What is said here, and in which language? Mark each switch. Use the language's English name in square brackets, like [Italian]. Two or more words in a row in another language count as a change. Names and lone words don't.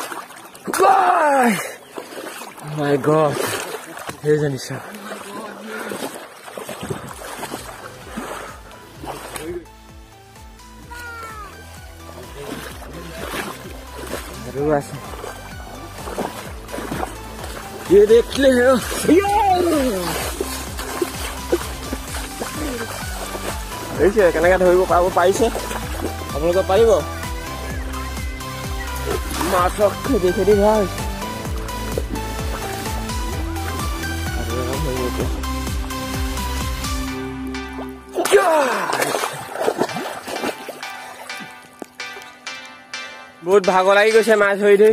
[English] my god, [Assamese] সেইজনী চাওক। আছে [Hindi] ये देख ले [Assamese] কেনেকৈ ধৰিব পাৰিছে আপোনালোকে পাৰিব। মাছক খেদি খেদি ধৰা হৈছে। বহুত ভাগৰ লাগি গৈছে মাছ ধৰি ধৰি।